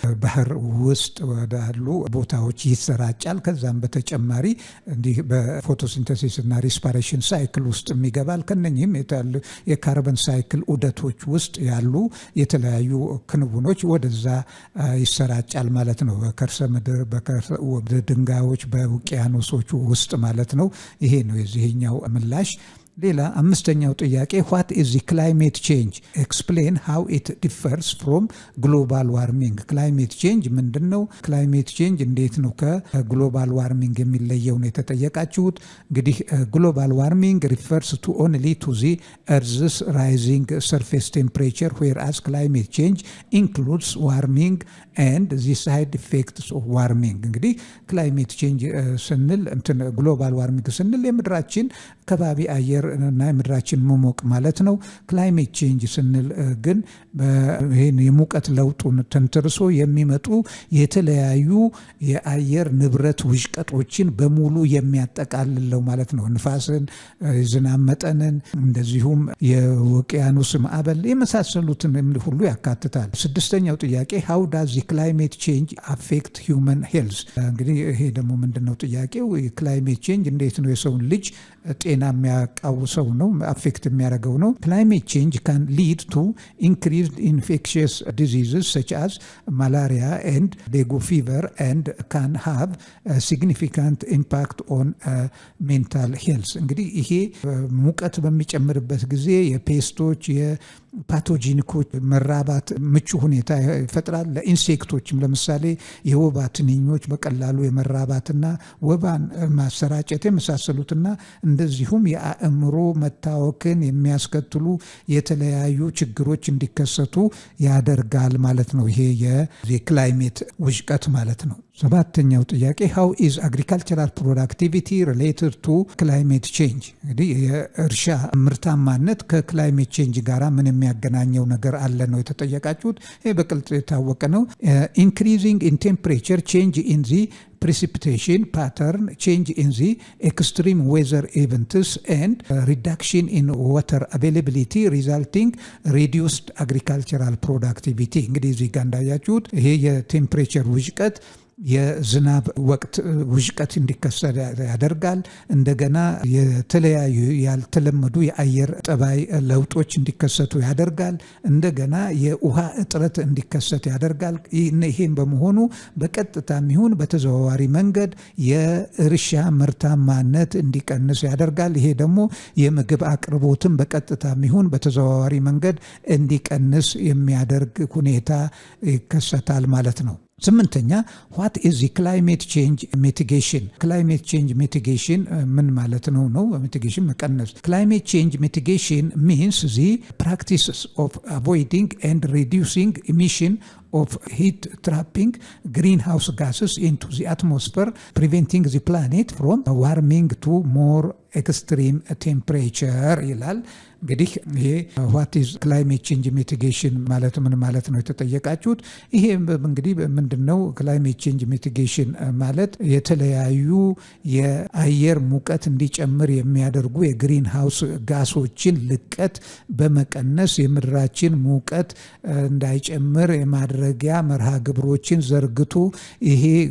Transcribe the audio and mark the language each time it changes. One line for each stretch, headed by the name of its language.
Amharic: ባህር ውስጥ ወዳሉ ቦታዎች ይሰራጫል። ከዛም በተጨማሪ እንዲህ በፎቶሲንተሲስ እና ሪስፓይሬሽን ሳይክል ውስጥ የሚገባል። ከነኚህም የካርበን ሳይክል ዑደቶች ውስጥ ያሉ የተለያዩ ክንውኖች ወደዛ ይሰራጫል ማለት ነው። በከርሰ ምድር፣ በድንጋዮች፣ በውቅያኖሶቹ ውስጥ ማለት ነው። ይሄ ነው የዚህኛው ምላሽ። ሌላ አምስተኛው ጥያቄ
English: what is the climate change? explain how it differs from global warming. climate change
Amharic: ምንድነው?
English: climate change
Amharic: እንዴት ነው ከግሎባል ዋርሚንግ የሚለየው ነው የተጠየቃችሁት። እንግዲህ
English: global warming refers to only to the earth's rising surface temperature, whereas climate change includes warming and the side effects of warming.
Amharic: እንግዲህ climate change ስንል ግሎባል ዋርሚንግ ስንል የምድራችን ከባቢ አየር እና የምድራችን መሞቅ ማለት ነው። ክላይሜት ቼንጅ ስንል ግን ይሄን የሙቀት ለውጡን ተንተርሶ የሚመጡ የተለያዩ የአየር ንብረት ውሽቀቶችን በሙሉ የሚያጠቃልለው ማለት ነው። ንፋስን፣ ዝናብ መጠንን፣ እንደዚሁም የውቅያኖስ ማዕበል የመሳሰሉትን ሁሉ ያካትታል። ስድስተኛው ጥያቄ
English: how does the climate change affect human health?
Amharic: እንግዲህ ይሄ ደግሞ ምንድነው ጥያቄው? ክላይሜት ቼንጅ እንዴት ነው የሰውን ልጅ ጤና የሚያቃውሰው ነው አፌክት የሚያደርገው ነው።
English: climate change can lead to increased infectious diseases such as malaria and dengue fever and can have a significant impact on mental health.
Amharic: እንግዲህ ይሄ ሙቀት በሚጨምርበት ጊዜ የፔስቶች የፓቶጂኒኮች መራባት ምቹ ሁኔታ ይፈጥራል። ለኢንሴክቶችም ለምሳሌ የወባ ትንኞች በቀላሉ የመራባትና ወባን ማሰራጨት የመሳሰሉትና እንደዚሁም የአእምሮ መታወክን የሚያስከትሉ የተለያዩ ችግሮች እንዲከሰቱ ያደርጋል ማለት ነው። ይሄ የክላይሜት ውሽቀት ማለት ነው። ሰባተኛው ጥያቄ
English: how is agricultural productivity related to climate change?
Amharic: እንግዲህ የእርሻ ምርታማነት ከክላይሜት ቼንጅ ጋራ ምን የሚያገናኘው ነገር አለ ነው የተጠየቃችሁት። ይሄ በግልጽ የታወቀ ነው።
English: increasing in temperature, change in the precipitation pattern, change in the extreme weather events and reduction in water availability resulting reduced agricultural productivity.
Amharic: እንግዲህ እዚህ ጋር እንዳያችሁት ይሄ የቴምፕሬቸር ውሽቀት የዝናብ ወቅት ውሽቀት እንዲከሰት ያደርጋል። እንደገና የተለያዩ ያልተለመዱ የአየር ጠባይ ለውጦች እንዲከሰቱ ያደርጋል። እንደገና የውሃ እጥረት እንዲከሰት ያደርጋል። ይሄን በመሆኑ በቀጥታም ይሁን በተዘዋዋሪ መንገድ የእርሻ ምርታማነት እንዲቀንስ ያደርጋል። ይሄ ደግሞ የምግብ አቅርቦትን በቀጥታም ይሁን በተዘዋዋሪ መንገድ እንዲቀንስ የሚያደርግ ሁኔታ ይከሰታል ማለት ነው። ስምንተኛ
English: what is the climate change mitigation?
Amharic: climate change mitigation ምን ማለት ነው?
English: mitigation
Amharic: መቀነስ።
English: climate change mitigation means the practices of avoiding and reducing emission of heat trapping greenhouse gases into the atmosphere, preventing the planet from warming to more extreme temperature
Amharic: ይላል። እንግዲህ ይሄ
English: what is climate change mitigation
Amharic: ማለት ምን ማለት ነው የተጠየቃችሁት? ይሄ እንግዲህ ምንድነው climate change mitigation ማለት የተለያዩ የአየር ሙቀት እንዲጨምር የሚያደርጉ የግሪን ሃውስ ጋሶችን ልቀት በመቀነስ የምድራችን ሙቀት እንዳይጨምር የማድረጊያ መርሃ ግብሮችን ዘርግቶ ይሄ